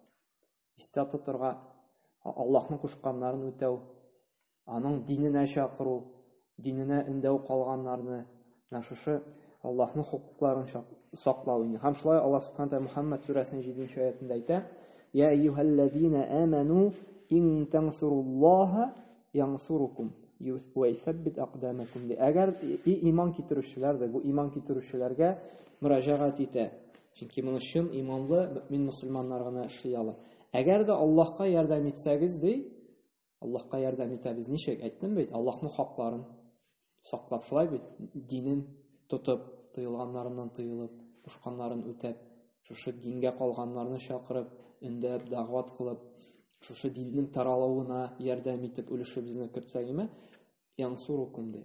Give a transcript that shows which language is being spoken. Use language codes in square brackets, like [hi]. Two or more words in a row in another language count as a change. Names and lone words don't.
[tt] Истә тотырга, Аллаһның кушканнарын үтәү, аның диненә чакыру, диненә эндәү калганнарны, менә шушы Аллаһның хукукларын саклау инде. Һәм шулай Аллаһ Субханаһу ва Тәгалә Мөхәммәд сүрәсенең 7-нче аятында әйтә: [ar] "يا أيها الذين آمنوا إن تنصروا الله ينصركم ويثبت أقدامكم." [tt] Әгәр иман китерүчеләр дә бу иман китерүчеләргә мөрәҗәгать итә. Чөнки моны чын иманлы мөмин мусульманнар гына эшли ала. Әгәр дә Аллаһка ярдәм итсәгез ди, Аллаһка ярдәм итәбез. Ничек әйттем бит? Аллаһның хакларын саклап, шулай бит, динен тотып, тыелганнарыннан тыелып, кушканнарын үтәп, шушы дингә калганнарны чакырып, индәп, дәгъват кылып, шушы диннең таралуына ярдәм итеп өлешебезне кертсәгеме, янсурукум ди.